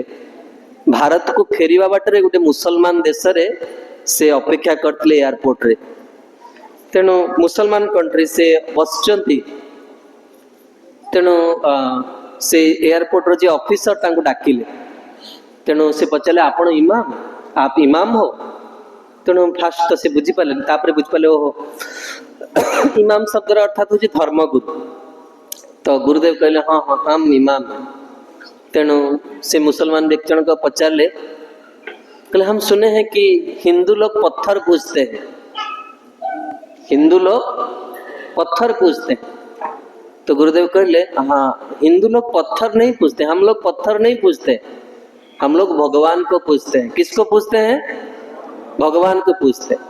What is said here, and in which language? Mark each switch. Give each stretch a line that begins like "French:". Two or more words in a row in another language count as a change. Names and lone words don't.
Odia: ଭାରତକୁ ଫେରିବା ବାଟରେ ଗୋଟେ ମୁସଲମାନ ଦେଶରେ ସେ ଅପେକ୍ଷା କରିଥିଲେ ଏୟାରପୋର୍ଟରେ। ତେଣୁ ମୁସଲମାନ କଣ୍ଟ୍ରି ସେ ବସିଛନ୍ତି। ତେଣୁ ସେ ଏୟାରପୋର୍ଟର ଯିଏ ଅଫିସର ତାଙ୍କୁ ଡାକିଲେ। ତେଣୁ ସେ ପଚାରିଲେ, ଆପଣ ଇମାମ?
Hindi: आप इमाम हो?
Odia: ତେଣୁ ଫାଷ୍ଟ ତ ସେ ବୁଝିପାରିଲେନି, ତାପରେ ବୁଝିପାରିଲେ, ଓହୋ ଇମାମ ଶବ୍ଦର ଅର୍ଥାତ ହଉଛି ଧର୍ମଗୁରୁ। ତ ଗୁରୁଦେବ କହିଲେ, ହଁ ହଁ
Hindi: हम इमाम है।
Odia: ତେଣୁ ସେ ମୁସଲମାନ ବ୍ୟକ୍ତି ଜଣକ ପଚାରିଲେ, କହିଲେ
Hindi: हम सुने हैं कि हिंदू लोग पत्थर पूजते हैं। हिंदू लोग पत्थर पूजते हैं। तो गुरुदेव कहले, हाँ हिंदू लोग पत्थर नहीं पूजते, हम लोग पत्थर नहीं पूजते, हम लोग भगवान को पूजते हैं। किसको पूजते हैं? भगवान को पूजते हैं।